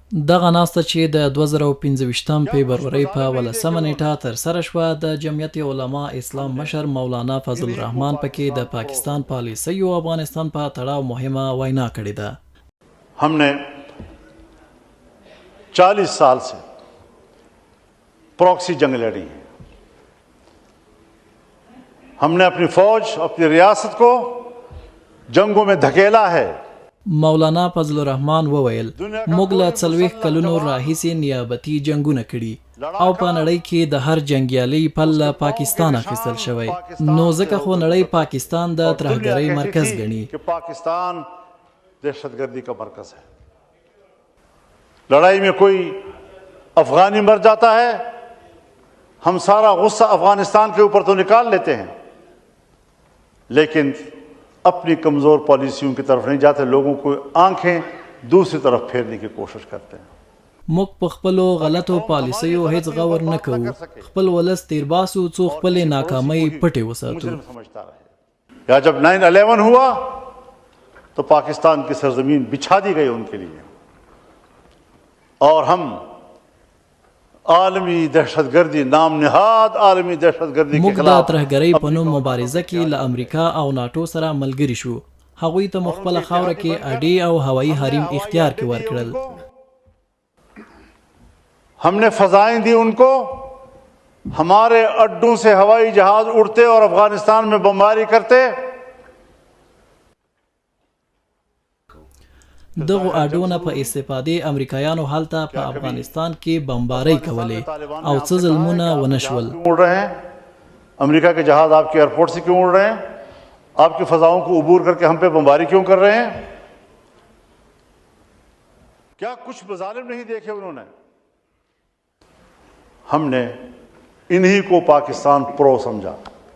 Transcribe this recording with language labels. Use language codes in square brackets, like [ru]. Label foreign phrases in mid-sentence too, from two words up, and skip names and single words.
[ps] دغه ناسته چې د 2015 فبرورۍ په 18 نیټه ترسره شوه د جمعیت علما اسلام مشر مولانا فضل الرحمن پکې د پاکستان پالیسیو افغانستان په تړاو مهمه وینا کړې ده. [ur] ہم نے 40 سال سے پراکسی جنگ لڑی ہے. ہم نے اپنی فوج اپنی ریاست کو جنگوں میں دھکیلا ہے. [ps] مولانا فضل الرحمن وویل موږ له 40 کلونو راهیسې نیابتي جنگونه کړي او په نړۍ کې د هر جنگیالي پل له پاکستان اخیستل شوی نو ځکه خو نړۍ پاکستان د ترهګرۍ مرکز ګڼي. [ur] پاکستان دہشتگردی کا مرکز ہے. لڑائی میں کوئی افغانی مر جاتا ہے ہم سارا غصہ افغانستان کے اوپر تو نکال لیتے ہیں لیکن اپنی کمزور پالیسیوں کی طرف نہیں جاتے، لوگوں کو آنکھیں دوسری طرف پھیرنے کی کوشش کرتے ہیں. [ps] موږ په خپلو غلطو پالیسیو هیڅ غور نه کوو. خپل ولس تیر باسو څو خپلې ناکامۍ پټې وساتو. [ur] یا جب 9/11 ہوا تو پاکستان کی سرزمین بچھا دی گئی ان کے لیے اور ہم عالمی دہشتگردی نام نهاد عالمی دہشتگردی کے خلاف [ps] موږ د ترهګرۍ په نوم مبارزه کې له امریکا او ناټو سره ملګري شو. هغوی ته مخبله خاوره کې اډې او هوایي حریم اختیار کې ورکړل. [ur] ہم نے فضائیں دی ان کو, ہمارے اڈوں سے ہوائی جہاز اڑتے اور افغانستان میں بمباری کرتے. [ps] دغو اډونه په استفادې امریکایانو هلته په افغانستان کې بمبارۍ کولې او څه ظلمونه ونه شول. [ur] اڑ رہے ہیں امریکہ کے جہاز آپ کے ایئرپورٹ سے کیوں اڑ رہے ہیں, آپ کی فضاؤں کو عبور کر کے ہم پہ بمباری کیوں کر رہے ہیں. کیا کچھ مظالم نہیں دیکھے انہوں نے. ہم نے انہی کو پاکستان پرو سمجھا.